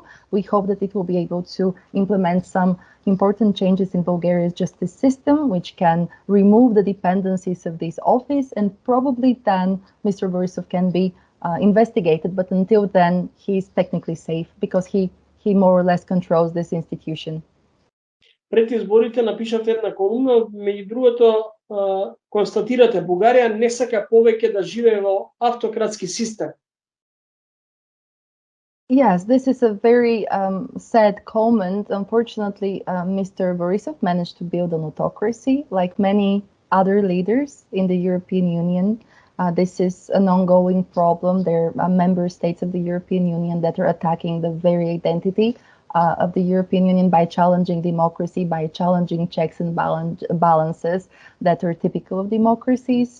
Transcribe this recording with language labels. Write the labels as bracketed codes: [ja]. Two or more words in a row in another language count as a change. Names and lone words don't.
[en] We hope that it will be able to implement some important changes in Bulgaria's justice system, which can remove the dependencies of this office, and probably then Mr. Borisov can be investigated. But until then, he's technically safe because he more or less controls this institution. [mk] Пред изборите напишате една колумна, меѓу другото констатирате Бугарија не сака повеќе да живее во автократски систем. [en] Yes, this is a very sad comment. Unfortunately, Mr. Borisov managed to build an autocracy like many other leaders in the European Union. This is an ongoing problem. There are member states of the European Union that are attacking the very identity of the European Union by challenging democracy, by challenging checks and balances that are typical of democracies.